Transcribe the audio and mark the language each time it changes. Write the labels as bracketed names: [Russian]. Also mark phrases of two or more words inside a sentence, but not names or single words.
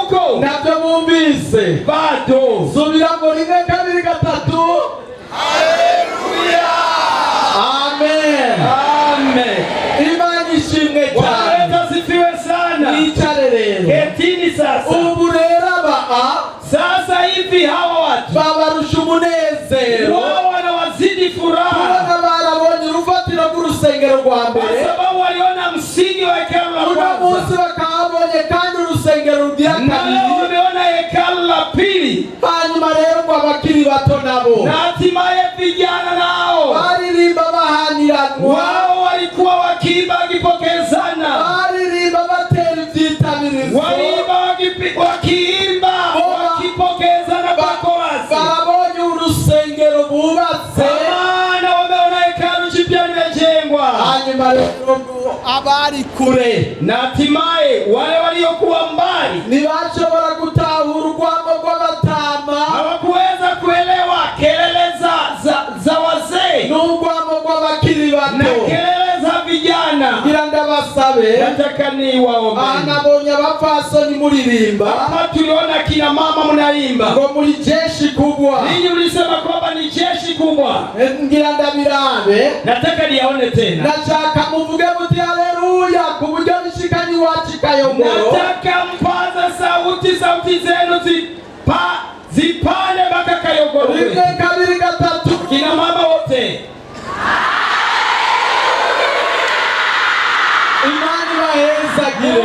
[Rundi] nabyo bumvise bado. subira ngo rimwe kabiri gatatu. Haleluya, amen, amen. Imana ishimwe cyane. [Swahili] Bwana asifiwe sana. [Rundi] Nicare rero, [Swahili] Ketini sasa. [Rundi] ubu rero aba [Swahili] Sasa hivi hawa watu [Rundi] babarusha umunezero, [Swahili] wao wanawazidi furaha [Rundi] kubona barabonye urufatiro rw'urusengero rwa [Swahili] kwa [Rundi] mbere, [Swahili] sababu waliona msingi wa hekalu la [Rundi] uno munsi [Swahili] kwanza, [Rundi] bakabonye kandi urusengero rugira na kabiri, [Swahili] leo wameona hekalu la pili, [Rundi] hanyuma rero ngo abakiri bato nabo [Swahili] na hatimaye vijana nao [Rundi] baririmba bahaniranwa, [Swahili] wao walikuwa wakiimba wakipokezana, [Rundi] baririmba batera ibyitabirizo, [Swahili] waliimba wakiimba wakipokezana kwa korasi, [Rundi] barabonye urusengero bubatse, [Swahili] maana wameona hekalu jipya limejengwa. [Rundi] hanyuma rero abari kure [Swahili] Na hatimaye wale waliokuwa mbali [Rundi] ntibashobora gutahura urwamo rw'abatama [Swahili] hawakuweza kuelewa kelele za wazee [Rundi] n'urwamo rw'abakiri na bato. [Swahili] kelele za vijana. [Rundi] ngira ndabasabe, [Swahili] Nataka niwaombe. [Rundi] nabonye abapfasoni muririmba [Swahili] Hapa tuliona kina mama mnaimba, [Rundi] ngo muri [Swahili] jeshi kubwa, ninyi mlisema kwamba ni jeshi kubwa. [Rundi] ngira ndabirabe, [Swahili] Nataka niyaone tena. [Rundi] ndashaka muvuge muti haleluya ku buryo bishikanye iwacu Kayogoro. [Swahili] Nataka mpaza sauti zenu zipane mpaka Kayogoro. [Rundi] rimwe kabiri gatatu. [Swahili] Kina mama wote, [Rundi] Imana ibahezagire,